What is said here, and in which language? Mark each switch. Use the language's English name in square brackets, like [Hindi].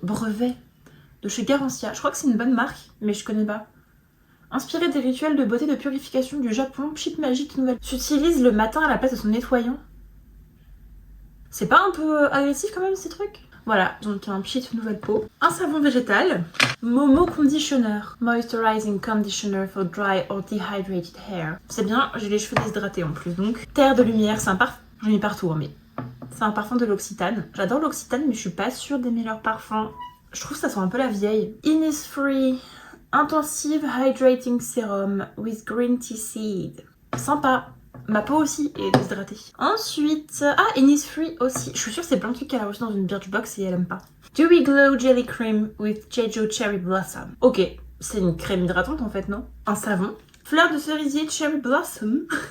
[French] Brevet de chez Garancia. Je crois que c'est une bonne marque, mais je connais pas. Inspiré des rituels de beauté de purification du Japon, Pchit Magique Nouvelle s'utilise le matin à la place de son nettoyant. C'est pas un peu agressif quand même ces trucs? Voilà, donc un Pchit Nouvelle Peau. Un savon végétal. Momo Conditioner. [English] Moisturizing Conditioner for dry or dehydrated hair. [French] C'est bien, j'ai les cheveux déshydratés en plus donc. Terre de lumière, c'est un parfum. J'en ai partout, hein, mais c'est un parfum de l'Occitane. J'adore l'Occitane, mais je suis pas sûre d'aimer leur parfum. Je trouve que ça sent un peu la vieille. [English] Innisfree Intensive Hydrating Serum with Green Tea Seed. [French] Sympa. Ma peau aussi est déshydratée. Ensuite, Innisfree aussi. Je suis sûre que c'est plein de trucs qu'elle a reçu dans une Birchbox et elle aime pas. Dewy Glow Jelly Cream with Jeju Cherry Blossom. Ok, c'est une crème hydratante en fait, non? Un savon. Fleur de cerisier Cherry Blossom.